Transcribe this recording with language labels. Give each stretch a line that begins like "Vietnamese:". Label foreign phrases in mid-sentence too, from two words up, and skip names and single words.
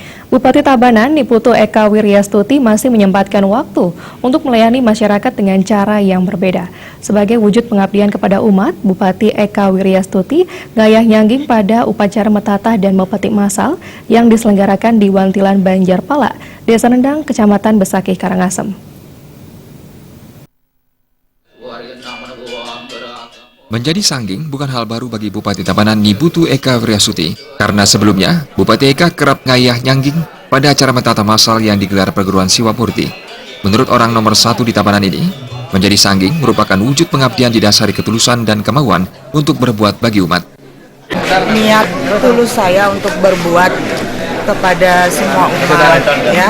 Indonesian: Bupati Tabanan, Niputu Eka Wiryastuti masih menyempatkan waktu untuk melayani masyarakat dengan cara yang berbeda. Sebagai wujud pengabdian kepada umat, Bupati Eka Wiryastuti gayah nyangging pada upacara metatah dan mepetik masal yang diselenggarakan di Wantilan Banjarpala, Desa Rendang, Kecamatan Besakih, Karangasem. Menjadi sangging bukan hal baru bagi Bupati Tabanan Niputu Eka Wiryastuti, karena sebelumnya Bupati Eka kerap ngayah nyangging pada acara metatah massal yang digelar perguruan Siwa Murti. Menurut orang nomor 1 di Tabanan ini, menjadi sangging merupakan wujud pengabdian didasari ketulusan dan kemauan untuk berbuat bagi umat. Niat tulus saya untuk berbuat kepada semua umat, ya.